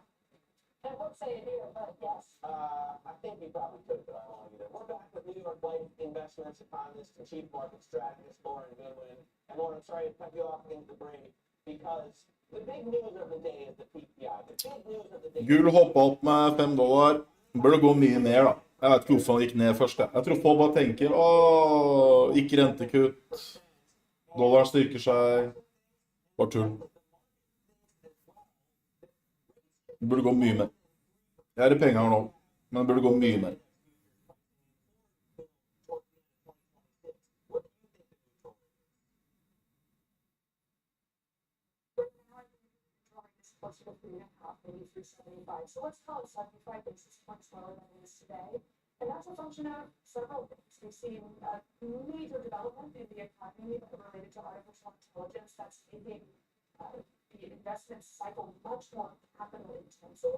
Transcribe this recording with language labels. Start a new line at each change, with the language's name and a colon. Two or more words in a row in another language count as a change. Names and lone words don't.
English: I won't say it here, but yes. I think you probably could, but I won't either. We're back with New York Life investments economist and chief market strategist Lauren Goodwin. And Lauren, sorry to cut you off into the break because the big news of the day is the PPI. The big news of the day.
Norwegian: Gull hoppa opp med $5. Burde gå mye ned, da. Jeg vet ikke hvorfor han gikk ned først. Jeg tror folk bare tenker ikke rentekutt. Dollaren styrker seg. Bare tull. Det burde gå mye mer. Jeg er i penger nå, men det burde gå mye mer.
English: Closer to 3.5, maybe 375. So let's call it 75 basis points lower than it is today. And that's a function of several things. We've seen a major development in the economy related to artificial intelligence that's making the investment cycle much more capital intensive.